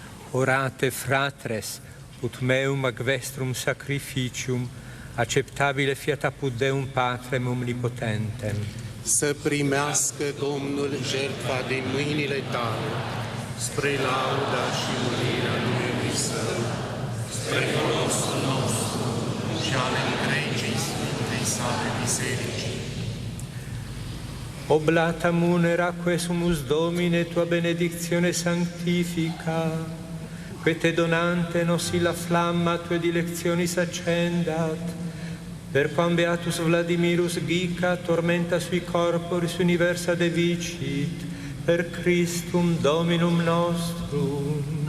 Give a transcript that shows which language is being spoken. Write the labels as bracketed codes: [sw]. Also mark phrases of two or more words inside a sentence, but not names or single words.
[la] Orate fratres, ut meum ac vestrum sacrificium, acceptabile fiat apud Deum Patrem omnipotentem. [ro] Să primească Domnul jertfa din mâinile tale, spre lauda și mânirea numelui Său, spre folosul nostru și ale întregii Sfintei sale biserici. [la] Oblata munera quesumus Domine tua benedictione sanctifica, que te donante nos illa flamma tue dilectionis accendat, per quam beatus Vladimirus Gica tormenta sui corporis universa devicit, per Christum Dominum nostrum.